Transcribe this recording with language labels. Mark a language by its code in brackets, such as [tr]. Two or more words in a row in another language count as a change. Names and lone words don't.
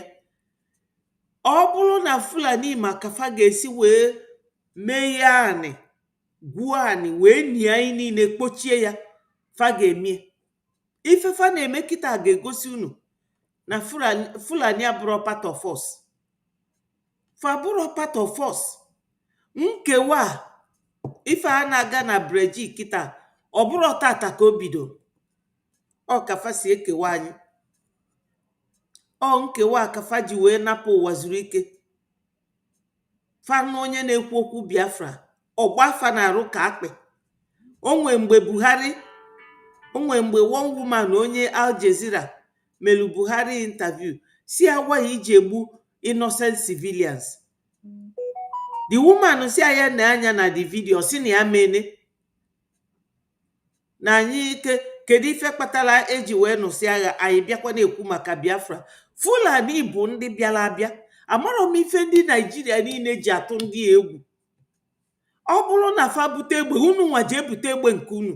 [ig] Ọ bụrụ na Fulani ma ka fa ga-esi wee mee ya anị, gwuo anị, wee nie anyị niile kpochie ya, fa ga-emie. Ifefa na-eme kịta ga-egosi unu na Fulani abụrụ [en] part of us. [ig] Fa abụrụ [en] part of us. [ig] Nkewa ife a na-aga na Brgie kịta, ọ bụrụ tata ka o bido. Ọ ka fa si ekewa anyị. Ọ nkewa ka fa ji wee napụ Ụwazirike. Fa na onye na-ekwu okwu Biafra, ọgba fa na-arụ ka akpị. Onwe mgbe [en] one woman [ig] onye Al Jazeera melu Buhari interview si agwa ya iji egbu [en] innocent civilians. The woman [ig] si anya na anya na [en] the video [ig] si na ya mene na anyị kedu ife kpatara eji wee nụsị agha anyị bịakwa na-ekwu maka Biafra. Fulani bụ ndị bịara abịa. Amarọ m ife ndị Naijiria niile ji atụ ndị egwu. Ọ bụrụ na fa bute egbe, unu nwa jee bute egbe nke unu.